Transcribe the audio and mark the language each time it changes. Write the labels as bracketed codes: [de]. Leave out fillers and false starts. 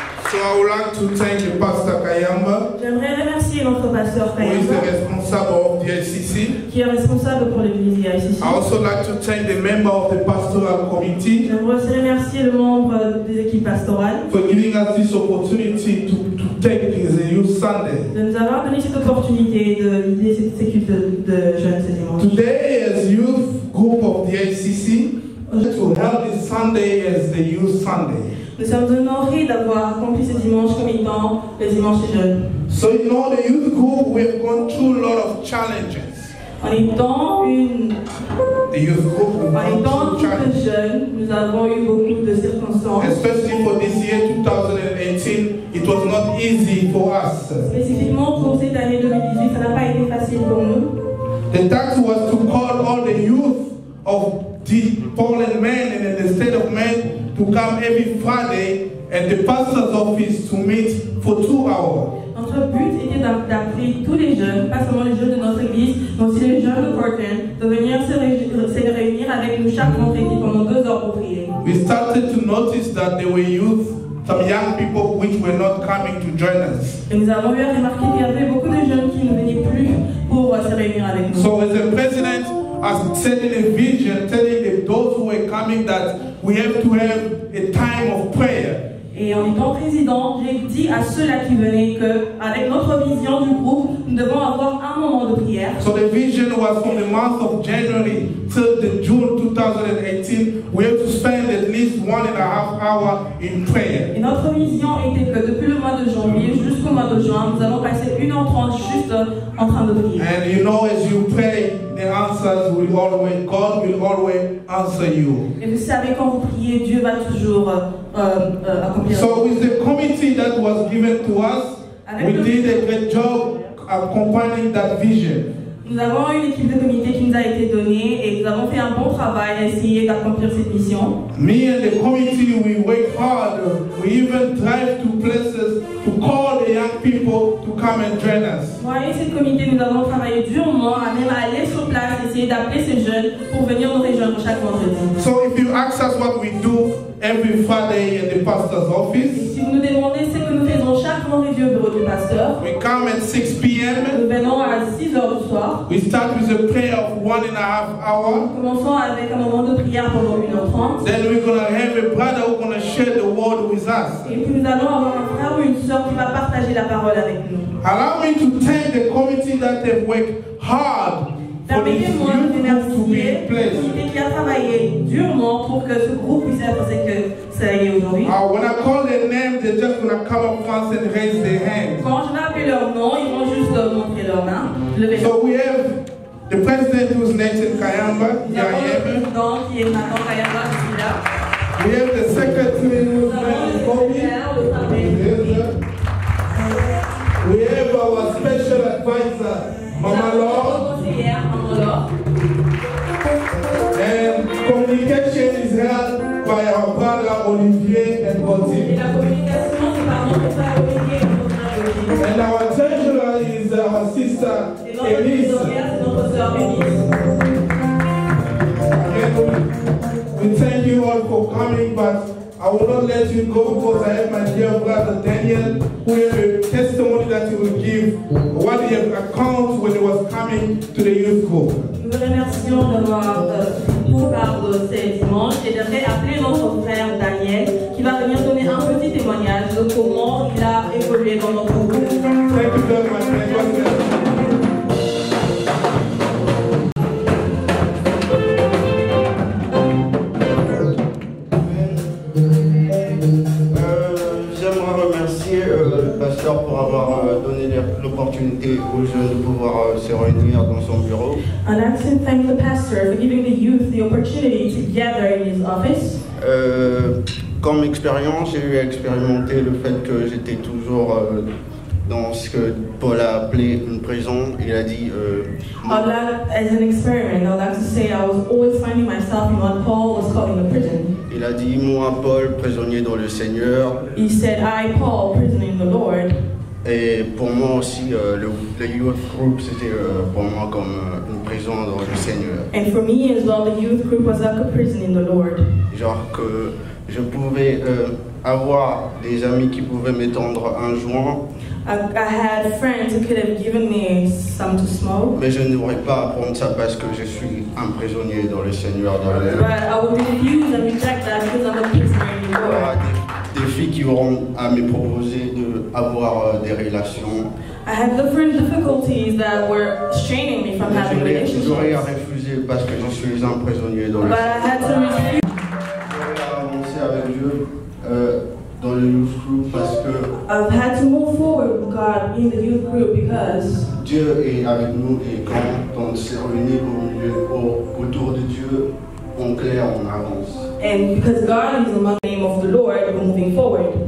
[en] So I would like to thank the Pastor Kayamba, [fr] J'aimerais remercier notre pasteur [en] who is the Kayamba, responsible of the ICC. [fr] qui est responsable pour l'église ICC. [en] I also like to thank the member of the pastoral committee [fr] J'aimerais aussi remercier le membre des équipes pastorales [en] for giving us this opportunity to take the youth Sunday. [fr] de nous avoir donné cette opportunité de lider ces cultes de jeunes ce dimanche. [en] Today, as youth group of the ACC, to help this Sunday as the Youth Sunday. [fr] Nous sommes honorés d'avoir accompli ce dimanche comme étant le dimanche des jeunes. [en] So you know, the youth group, we have gone through a lot of challenges. [fr] En étant [en] The youth group, we've gone through [fr] tous les [en] challenges. [fr] jeunes, nous avons eu beaucoup de circonstances. [en] Especially for this year, 2018, it was not easy for us. [fr] Spécifiquement pour cette année 2018, ça n'a pas été facile pour nous. [en] The task was to call all the youth of the fallen men and in the state of men to come every Friday at the pastor's office to meet for 2 hours. [fr] Notre but était d'appeler tous les jeunes, pas seulement les jeunes de notre église, mais aussi les jeunes de Portland, de venir se réunir avec nous chaque vendredi pendant 2 heures pour prier. [en] We started to notice that there were youth, some young people which were not coming to join us. [fr] Et nous avons eu à remarquer qu'il y avait beaucoup de jeunes qui ne venaient plus pour se réunir avec nous. [en] So as the president has setting a vision, telling those who were coming that we have to have a time of prayer. [fr] Et en étant président, j'ai dit à ceux-là qui venaient qu'avec notre vision du groupe, nous devons avoir un moment de prière. [en] So the vision was from the month of January till the June 2018, we have to spend at least 1.5 hours in prayer. [fr] Et notre vision était que depuis le mois de janvier jusqu'au mois de juin, nous allons passer 1h30 juste en train de prier. [en] And you know, as you pray, the answers will always, God will always answer you. [fr] Et vous savez, quand vous priez, Dieu va toujours accomplir. [en] So with the committee that was given to us, we did a great job accompanying that vision. [fr] Nous avons une équipe de comité qui nous a été donnée et nous avons fait un bon travail à essayer d'accomplir cette mission. [en] Me and the committee, we work hard. We even drive to places to call the young people to come and join us. [fr] Moi et cette comité, nous avons travaillé durement à même aller sur place, essayer d'appeler ces jeunes pour venir nous rejoindre chaque vendredi. [en] So if you ask us what we do every Friday at the pastor's office, [fr] Si vous nous demandez ce que nous faisons chaque vendredi au bureau du pasteur, [en] we come at 6 p.m. [fr] nous venons à 6 heures du soir. [en] We start with a prayer of 1.5 hours. [fr] Nous commençons avec un moment de prière pendant 1h30. [en] Then we're going to have a brother who's going to share the word with us. [fr] Et puis nous allons avoir un frère ou une sœur qui va partager la parole avec nous. [en] Allow me to thank the committee that have worked hard for this youth [fr] Permettez-moi de [en] group to be [fr] remercier [en] in [fr] la [en] place. [fr] communauté qui a travaillé durement pour que ce groupe puisse être ce que ça y est aujourd'hui. [en] When I call their name, they're just going to come up once and raise their hand. [fr] Quand je vais appeler leur nom, ils vont juste montrer leur main, lever leur main. [en] So we have the president who's Nathan Kayamba. [fr] Nous [en] Yeah, [fr] avons le [en] yeah. [fr] président qui est Nathan Kayamba, je suis là. [en] We have the secretary who's [fr] Nous avons le [en] Kobe. [fr] secrétaire, le travail. [en] We have our special advisor, Mama Law. [fr] Conseillère, Maman Laure. [en] And communication is held by our brother Olivier and [fr] Et [en] Gauthier. [fr] la communication, c'est par notre frère Olivier et notre frère Olivier. [en] And our treasurer is our sister [fr] Et notre [en] Elise. [fr] trésorière, c'est notre sœur Élise. [en] Again, we thank you all for coming, but I will not let you go because I have my dear brother Daniel, who has a testimony that he will give, what he has accounts when he was coming to the youth group. [fr] Nous vous remercions d'avoir pris part de ces dimanches et j'aimerais appeler notre frère Daniel qui va venir donner un petit témoignage de comment il a évolué dans notre groupe. [en] Thank you very much, man. God bless you. [fr] J'aimerais remercier le pasteur pour avoir donné l'opportunité aux jeunes de pouvoir se réunir dans son bureau. [en] And I'd like to thank the pastor for giving the youth the opportunity to gather in his office. [fr] Comme expérience, j'ai eu à expérimenter le fait que j'étais toujours dans ce que Paul a appelé une prison. Il a dit [en] As an experiment, I'd like to say I was always finding myself in what Paul was calling a prison. [fr] il a dit moi Paul, prisonnier dans le Seigneur. [en] He said, I, Paul, prisoner in the Lord. [fr] Et pour moi aussi, le [en] youth group, [fr] c'était pour moi comme une prison dans le Seigneur. [en] And for me as well, the youth group was like a prison in the Lord. [fr] Genre que je pouvais avoir des amis qui pouvaient m'étendre un joint, [en] I had friends who could have given me some to smoke, [fr] mais je n'aurais pas à prendre ça parce que je suis un prisonnier dans le Seigneur. [en] but I would refuse and reject that because I'm a prisoner in the Lord. [fr] Des défis qui auront à me proposer d'avoir des relations. [en] I had different difficulties that were straining me from having relationships. [fr] J'aurais refusé parce que je suis un prisonnier dans le [en] But I had to refuse. [fr] J'aurais avancé avec Dieu dans le [en] youth group [fr] parce que [en] I've had to move forward with God in the youth group because [fr] Dieu est avec nous et quand on s'est réunis autour de Dieu, on claire, on avance. [en] and because God is among the name of the Lord, we're moving forward.